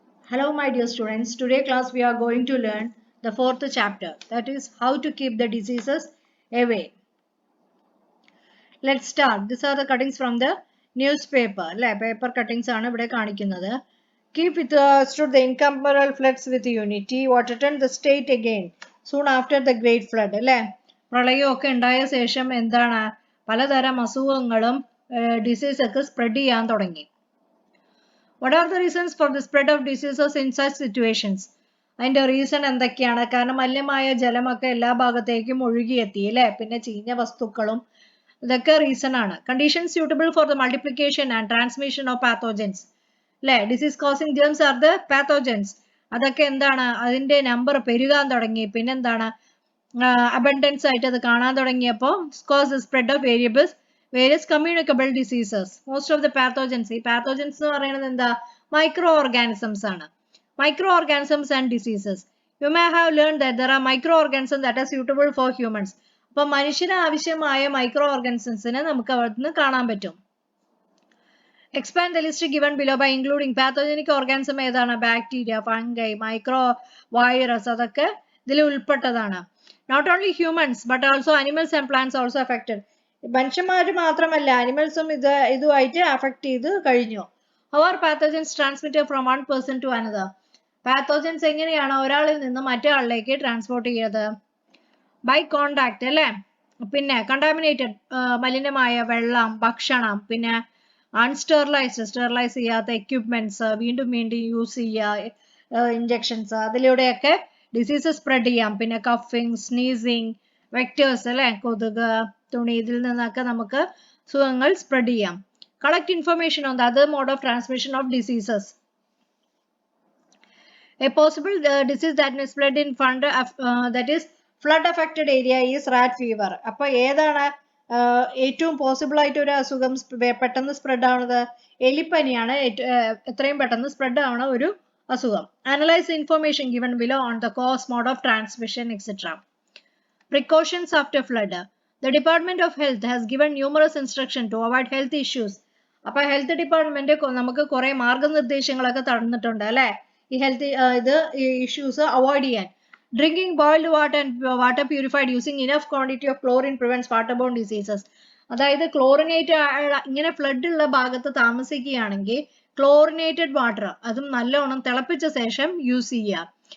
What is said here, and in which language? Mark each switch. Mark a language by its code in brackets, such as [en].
[en] Hello my dear students, today class we are going to learn the fourth chapter, that is how to keep the diseases away. Let's start. These are the cuttings from the newspaper. [ml] Paper cuttings ആണ് ഇവിടെ കാണിക്കുന്നത്. [en] Keep withstood the incomparable floods with unity, what returned the state again soon after the great flood. [ml] പ്രളയമൊക്കെ ഉണ്ടായ ശേഷം എന്താണ് പലതരം അസുഖങ്ങളും disease ഒക്കെ spread ചെയ്യാൻ തുടങ്ങി. [en] What are the reasons for the spread of diseases in such situations? [ml] അതിന്റെ reason എന്തൊക്കെയാണ്? കാരണം മലിനമായ ജലമൊക്കെ എല്ലാ ഭാഗത്തേക്കും ഒഴുകിയെത്തി അല്ലേ, പിന്നെ ചീഞ്ഞ വസ്തുക്കളും ഇതൊക്കെ റീസൺ ആണ്. [en] Conditions suitable for the multiplication and transmission of pathogens അല്ലേ, disease causing germs are the pathogens. [ml] അതൊക്കെ എന്താണ്, അതിന്റെ നമ്പർ പെരുകാൻ തുടങ്ങി, പിന്നെന്താണ് അബണ്ടൻസ് ആയിട്ട് അത് കാണാൻ തുടങ്ങിയപ്പോൾ [en] Cause the spread of various communicable diseases. Most of the pathogens, [ml] ഈ pathogens എന്ന് പറയുന്നത് എന്താ, micro organisms ആണ്. [en] Microorganisms and diseases. You may have learned that there are microorganisms that are suitable for humans. [ml] അപ്പോൾ മനുഷ്യന് ആവശ്യമായ മൈക്രോ ഓർഗാനിസംസിനെ നമുക്ക് അവിടുന്ന് കാണാൻ പറ്റും. [en] Expand the list given below by including pathogenic organism [ml] ഏതാണ്, ബാക്ടീരിയ, ഫംഗൈ, മൈക്രോ വൈറസ്, അതൊക്കെ ഇതിൽ ഉൾപ്പെട്ടതാണ്. [en] Not only humans but also animals and plants also affected. [ml] മനുഷ്യന്മാർ മാത്രമല്ല അനിമൽസും ഇതുമായിട്ട് അഫക്ട് ചെയ്ത് കഴിഞ്ഞു. [en] How are pathogens transmitted from one person to another? [ml] Pathogens എങ്ങനെയാണ് ഒരാളിൽ നിന്ന് മറ്റേ ആളിലേക്ക് ട്രാൻസ്പോർട്ട് ചെയ്യുന്നത്? ബൈ കോണ്ടാക്ട് അല്ലേ, പിന്നെ കണ്ടാമിനേറ്റഡ് മലിനമായ വെള്ളം, ഭക്ഷണം, പിന്നെ സ്റ്റെറിലൈസ് ചെയ്യാത്ത എക്യുപ്മെന്റ്സ്, വീണ്ടും വീണ്ടും യൂസ് ചെയ്യുക, ഇഞ്ചക്ഷൻസ്, അതിലൂടെയൊക്കെ ഡിസീസസ് സ്പ്രെഡ് ചെയ്യാം. പിന്നെ കഫിങ്, സ്നീസിങ്, വെക്ടേഴ്സ് അല്ലെ, കൊതുക്, തുണി, ഇതിൽ നിന്നൊക്കെ നമുക്ക് സുഖങ്ങൾ സ്പ്രെഡ് ചെയ്യാം. [en] Collect information on the other mode of transmission of diseases. A possible disease that may spread in that is flood affected area is rat fever. [ml] അപ്പോൾ ഏതാണ് ഏറ്റവും പോസിബിൾ ആയിട്ട് ഒരു അസുഖം പെട്ടെന്ന് സ്പ്രെഡ് ആവുന്നത്? എലിപ്പനിയാണ് എത്രയും പെട്ടെന്ന് സ്പ്രെഡ് ആവുന്ന ഒരു അസുഖം. [en] Analyse information given below on the cause, mode of transmission, etcetera. Precautions after flood. The Department of Health has given numerous instructions to avoid health issues. [ml] അപ്പോൾ ഹെൽത്ത് ഡിപ്പാർട്ട്മെന്റ് നമുക്ക് കുറെ മാർഗനിർദ്ദേശങ്ങളൊക്കെ തന്നിട്ടുണ്ട് അല്ലെ, ഈ ഹെൽത്ത് ഇഷ്യൂസ് അവോയ്ഡ് ചെയ്യാൻ. [en] Drinking boiled water and water purified using enough quantity of chlorine prevents waterborne diseases. [ml] അതായത് chlorinate ഇങ്ങനെ flood ഉള്ള ഭാഗത്ത് താമസിക്കുകയാണെങ്കിൽ ക്ലോറിനേറ്റഡ് വാട്ടർ അതും നല്ലോണം തിളപ്പിച്ച ശേഷം യൂസ് ചെയ്യുക.